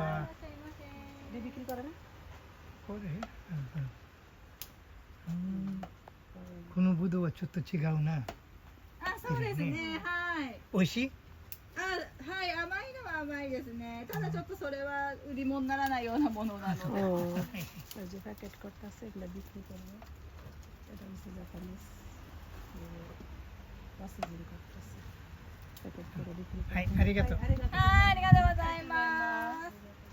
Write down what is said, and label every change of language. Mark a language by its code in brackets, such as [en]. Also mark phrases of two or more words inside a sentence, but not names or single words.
[bn] বিক্রি করে না [ja] করে このブドウはちょっと違うな。そうですね、はい。美味しい？はい、甘いのは甘いですね。ただちょっとそれは売り物にならないようなものなので。 [bn] ও ওই যে প্যাকেট করতেছে, এগুলো বিক্রি করবে। এটা হচ্ছে জাপানিজ প্রসেসিং করতেছে, প্যাকেট করে বিক্রি করে। [ja] はい、ありがとう。はい、ありがとうございます。